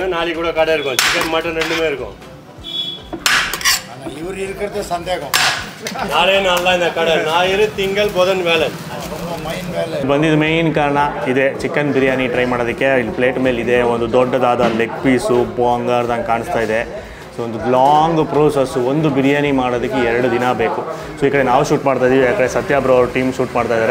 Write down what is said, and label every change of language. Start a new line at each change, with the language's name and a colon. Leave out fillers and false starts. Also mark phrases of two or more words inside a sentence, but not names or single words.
Tamil: நாளைக்கு கூட கடை இருக்கும். சிக்கன் மட்டன் ரெண்டுமே இருக்கும். இவர் இருக்கிறது சந்தேகம்.
Kannada: ನಾಳೆ ನಾಳೆ
Tamil: இந்த கடை ஞாயிறு திங்கள் புதன் வேலை.
Kannada: ಬಂದಿದ್ದು ಮೇಯ್ನ್ ಕಾರಣ ಇದೆ, ಚಿಕನ್ ಬಿರಿಯಾನಿ ಟ್ರೈ ಮಾಡೋದಕ್ಕೆ. ಇಲ್ಲಿ ಪ್ಲೇಟ್ ಮೇಲೆ ಇದೆ ಒಂದು ದೊಡ್ಡದಾದ
English: leg piece
Kannada: ಬೋಂಗಾರ್ದಂಗೆ ಕಾಣಿಸ್ತಾ ಇದೆ. ಸೊ ಒಂದು
English: long process,
Kannada: ಒಂದು ಬಿರಿಯಾನಿ ಮಾಡೋದಕ್ಕೆ 2 ದಿನ ಬೇಕು. ಸೊ ಈ ಕಡೆ ನಾವು ಶೂಟ್ ಮಾಡ್ತಾಯಿದ್ದೀವಿ, ಯಾಕಂದರೆ ಸತ್ಯ ಬ್ರೋ ಅವ್ರ ಟೀಮ್ ಶೂಟ್ ಮಾಡ್ತಾಯಿದ್ದಾರೆ.